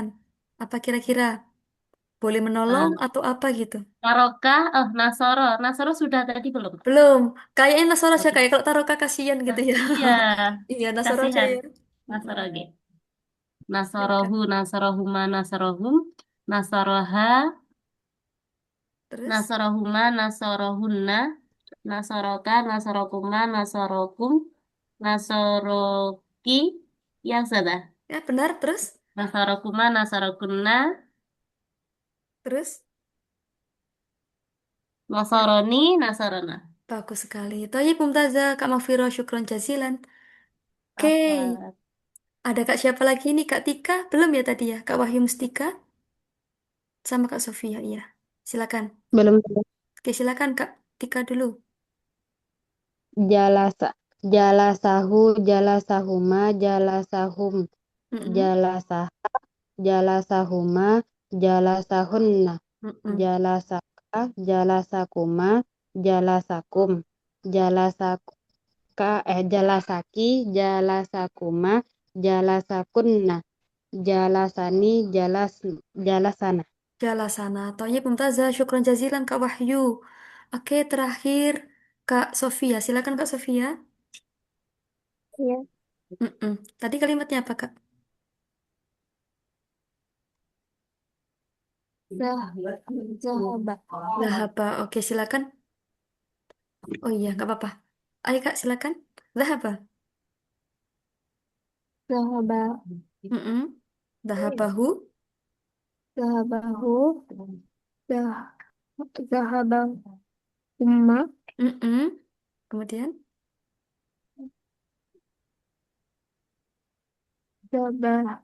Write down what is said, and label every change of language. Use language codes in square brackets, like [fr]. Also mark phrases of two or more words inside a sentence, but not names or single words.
[id] Apa kira-kira? Boleh menolong Eh, atau apa gitu? [ar] ترك، أوه نصر. [id] Nasoro sudah tadi belum? Belum. Kayaknya Nasoro aja Oke. kayak kalau Taroka kasihan gitu ya. Iya, Iya, Nasoro aja kasihan. ya. Mm-mm. Nasoro, oke. Baik, Kak. [ar] نصره، نصرهما، نصرهم، نصرها, [id] Terus, [ar] نصرهما، نصرهن، نصرك، نصركما، نصركم، نصرك, [id] ya sudah. ya benar, terus, [ar] نصركما، نصركن, [id] terus. [ar] نصرني، نصرنا. [id] Bagus sekali. [ar] طيب ممتازة, [id] Kak Mafiro, [ar] شكرا جزيلا. [id] Oke, Apa? ada Kak siapa lagi nih? Kak Tika? Belum ya tadi ya? Kak Wahyu Mustika? Sama Kak Sofia, iya. Silakan. Belum. Belum. Oke, silakan Kak Tika dulu. [ar] جلس، جلسه، جلسهما، جلسهم, Mm-mm. جلسها، جلسهما، جلسهن, Mm-mm. جلسك، جلسكما، جلسكم، جلسك، جلسك، جلسكما، جلسكن، جلسني، جلسنا. جلسنا. طيب ممتازة، شكرا جزيلا Kak Wahyu. [id] Oke, terakhir Kak Sofia. Silakan Kak Sofia. Ya. Mm-mm. Tadi kalimatnya apa Kak? [ar] ذه، ذهب. [id] Zahaba. Oke, silakan. Oh iya, nggak apa-apa. Ayo Kak, silakan. [ar] ذهب. ذهب. Mm-mm. ذهبه. ذهبه. ذه، ذهب. Umma. [id] Mm-mm. Kemudian [ar] ذبح.